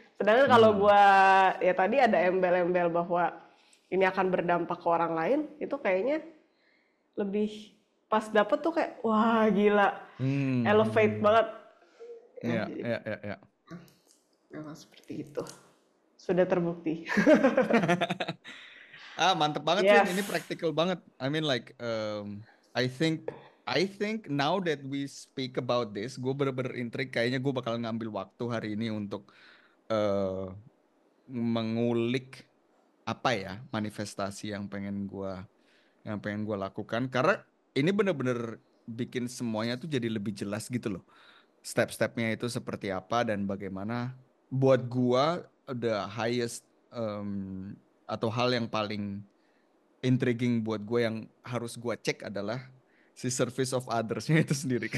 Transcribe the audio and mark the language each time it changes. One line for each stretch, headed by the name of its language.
Indonesian: Sedangkan kalau gue ya tadi ada embel-embel bahwa ini akan berdampak ke orang lain, itu kayaknya lebih pas dapet tuh kayak wah gila, elevate banget. Ya. Memang seperti itu, sudah terbukti. Mantep banget
English: Yes.
Indonesian: Vin, ini practical banget.
English: I mean like I think now that we speak about this,
Indonesian: gue bener-bener intrigue. Kayaknya gue bakal ngambil waktu hari ini untuk mengulik apa ya manifestasi yang pengen gue lakukan, karena ini bener-bener bikin semuanya tuh jadi lebih jelas gitu loh. Step-stepnya itu seperti apa dan bagaimana. Buat gua
English: the highest
Indonesian: atau hal yang paling intriguing buat gue yang harus gua cek adalah si
English: service of others-
Indonesian: nya itu sendiri.